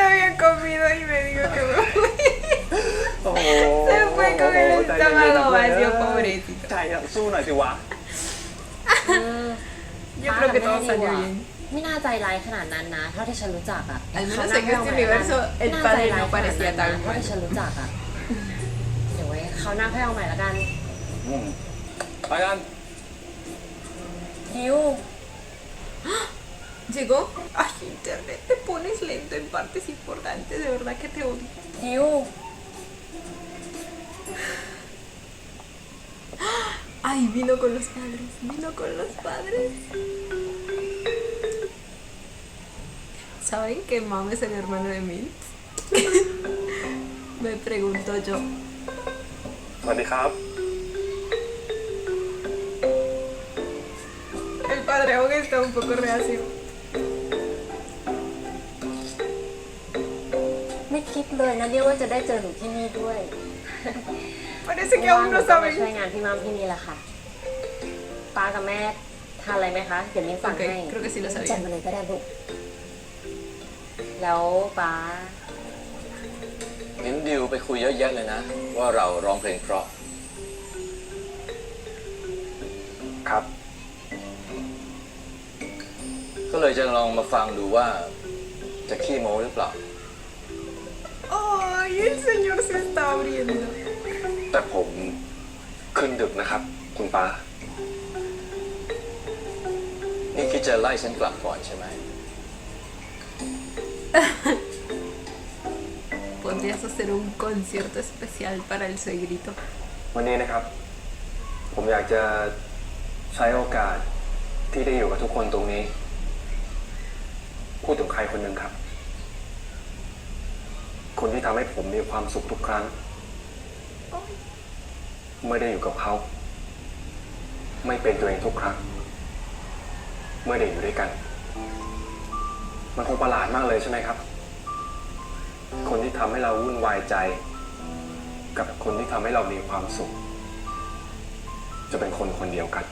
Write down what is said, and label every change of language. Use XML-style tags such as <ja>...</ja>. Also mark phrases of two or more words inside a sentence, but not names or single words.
<es>no había comido y me dijo que me fui.</es> <th>โอ้โห</th> <es>Se fue con el</es> <th>ใจเย็นๆ</th> <es>estómago</es> <th>เว้ย</th> <es>vacío, pobrecito.</es> <th>ใจอะสู้หน่อยสิวะ</th> <es>Yo creo que todo salió bien.</es> <th>ไม่น่าใจร้ายขนาดนั้นนะ เท่าที่ฉันรู้จักอ่ะ</th> <es>Al menos</es> <th>เขา</th> <es>en</es> <th>นั่งให้</th> <es>este</es> <th>เรามา</th> <es>universo el</es> <th>น่าใจ</th> <es>padre</es> <th>ร้าย</th> <es>no</es> <th>ขนาด</th> <es>parecía</es> <th>นั้น</th> <es>tan</es> <th>นะเท่า</th> <es>mal.</es> <th>ที่ฉันรู้จักอ่ะ เดี๋ยวไว้เขานั่งให้เอาใหม่ละกัน ไปกัน ฮิว</th> <es>¿Llegó? Ay, internet, te pones lento en partes importantes, de verdad que te odio.</es> <th>ฮิว</th> <es>Ay, vino con los padres, vino con los padres. ¿Saben que Mam es el hermano de Mint? Me pregunto yo.</es> <th>สวัสดีครับ</th> <es>El padre aún está un poco reacio.</es> <th>ไม่คิดเลยนะเนี่ยว่าจะได้เจอหนูที่นี่ด้วย</th> <es>Parece que</es> <th>ว่าง</th> <es>aún</es> <th>หนู</th> <es>no</es> <th>ก็มา</th> <es>saben.</es> <th>ช่วยงานพี่มัมที่นี่แหละค่ะ ป้ากับแม่ทานอะไรไหมคะ เดี๋ยวมิ้นสั่ง</th> <es>Ok,</es> <th>ให้</th> <es>creo que sí lo</es> <th>จัด</th> <es>sabía.</es> <th>มาเลยก็ได้ลูก แล้วป้า เห็นดิวไปคุยเยอะแยะเลยนะ ว่าเราร้องเพลงเพราะ ครับ ก็เลยจะลองมาฟังดูว่าจะขี้โม้หรือเปล่า</th> <es>Ay, el señor se está abriendo.</es> <th>แต่ผมขึ้นดึกนะครับ คุณป้า นี่คิดจะไล่ฉันกลับก่อนใช่ไหม</th> <es>Podrías hacer un concierto especial para el suegrito.</es> <th>วันนี้นะครับ ผมอยากจะใช้โอกาสที่ได้อยู่กับทุกคนตรงนี้ พูดถึงใครคนหนึ่งครับ คนที่ทำให้ผมมีความสุขทุกครั้ง เมื่อได้อยู่กับเขา ไม่เป็นตัวเองทุกครั้ง เมื่อได้อยู่ด้วยกัน มันคงประหลาดมากเลยใช่ไหมครับ คนที่ทำให้เราวุ่นวายใจ กับคนที่ทำให้เรามีความสุข จะเป็นคนคนเดียวกัน</th>